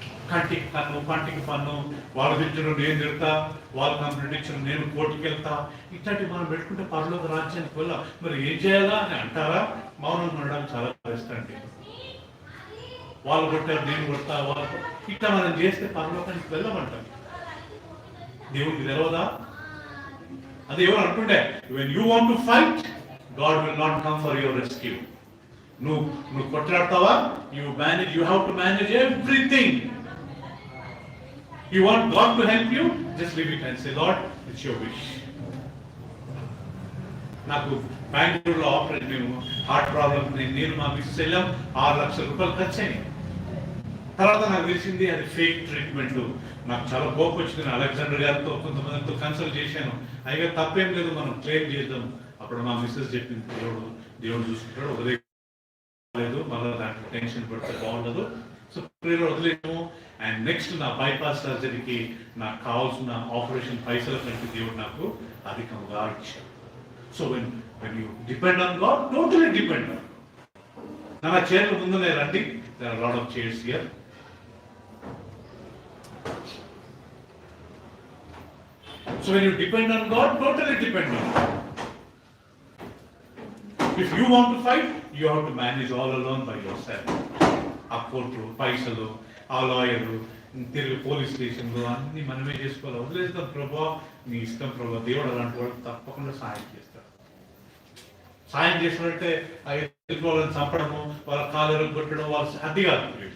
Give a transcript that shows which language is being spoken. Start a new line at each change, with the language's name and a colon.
Telugu: కంటికి కన్ను, పంటికి పన్ను, వాళ్ళు తిట్టడం నేను తిడతా, వాళ్ళు నన్ను నటించడం నేను కోర్టుకి వెళ్తా, ఇట్లాంటివి మనం పెట్టుకుంటే పరలోక రాజ్యానికి వెళ్ళా. మరి ఏం చేయాలా అని అంటారా? మౌనం ఉండడానికి చాలా ఇష్టండి. వాళ్ళు కొట్టారు నేను కొడతా, వాళ్ళు ఇట్లా మనం చేస్తే పరలోకానికి వెళ్ళమంటాం. దేవుడికి తెలవదా? అది ఎవరు అంటుండే,
English: when you want to fight, God will not come for your rescue.
Telugu: నువ్వు కొట్లాడతావా?
English: You have to manage everything. You want God to help you? Just leave it and say, Lord, it's your wish.
Telugu: నాకు బెంగళూరులో operation, మేము heart problem, నేను మా missus వెళ్ళాం, 6 లక్షల రూపాయలు ఖర్చు అయినాయి. తర్వాత నాకు తెలిసింది అది ఫేక్ ట్రీట్మెంట్. నాకు చాలా కోపం వచ్చింది. నేను అలెగ్జాండర్ గారితో కొంతమందితో కన్సల్ట్ చేశాను. అయితే తప్పేం లేదు, మనం క్లెయిమ్ చేద్దాం. అప్పుడు మా మిస్సెస్ చెప్పింది, దేవుడు చూసుకుంటాడు, వదిలేదు, మళ్ళీ దాంట్లో టెన్షన్ పడితే బాగుండదు, సో వదిలేము. అండ్ నెక్స్ట్ నా బైపాస్ సర్జరీకి నాకు కావాల్సిన ఆపరేషన్ పైసల కంటే దేవుడు నాకు అధికంగా ఇచ్చాడు.
English: So when you depend on God, totally depend on.
Telugu: నా చైర్ల ముందునే రండి,
English: there are a lot of chairs here. So when you depend on God, totally depend on God. If you want to fight, you have to manage all alone by yourself.
Telugu: ఆ court, పైసలు, ఆ lawyer, తిరిగి police స్టేషన్లు అన్ని మనమే చేసుకోవాలి. వదిలేస్తాం ప్రభా, నీ ఇష్టం ప్రభా. దేవుడు అలాంటి వాళ్ళకి తప్పకుండా సాయం చేస్తాడు. సాయం చేసినట్టే వాళ్ళని చంపడము, వాళ్ళ కాలు కొట్టడం, వాళ్ళు అది కాదు.